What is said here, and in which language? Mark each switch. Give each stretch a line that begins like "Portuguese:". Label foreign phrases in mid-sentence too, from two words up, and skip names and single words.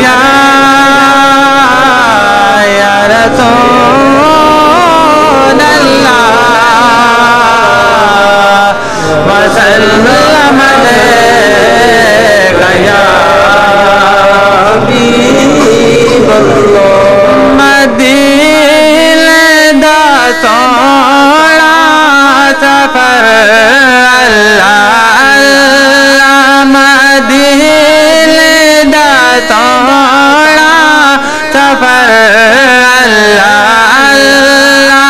Arabic: يا رسول الله وسلم عليك يا حبيب الله
Punjabi: مدینے دا سونا سفر اللہ اللہ مدینے دا سونا سفر اللہ اللہ